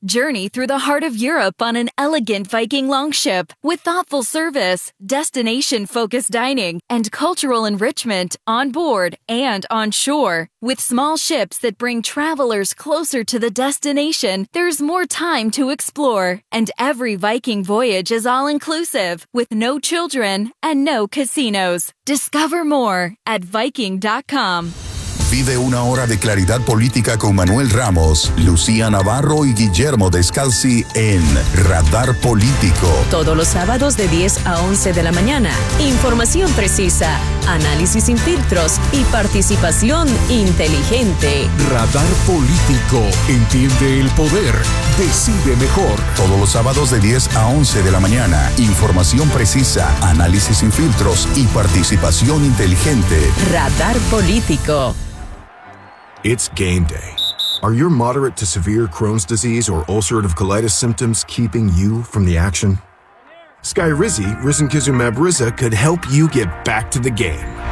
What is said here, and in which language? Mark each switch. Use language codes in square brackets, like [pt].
[en] Journey through the heart of Europe on an elegant Viking longship with thoughtful service, destination-focused dining, and cultural enrichment on board and on shore. With small ships that bring travelers closer to the destination, there's more time to explore. And every Viking voyage is all-inclusive, with no children and no casinos. Discover more at Viking.com. [es] Vive una hora de claridad política con Manuel Ramos, Lucía Navarro y Guillermo Descalzi en Radar Político. Todos los sábados de 10 a 11 de la mañana. Información precisa, análisis sin filtros y participación inteligente. Radar Político. Entiende el poder. Decide mejor. Todos los sábados de 10 a 11 de la mañana. Información precisa, análisis sin filtros y participación inteligente. Radar Político. [en] It's game day. Are your moderate to severe Crohn's disease or ulcerative colitis symptoms keeping you from the action? Skyrizi, risankizumab Riza, could help you get back to the game.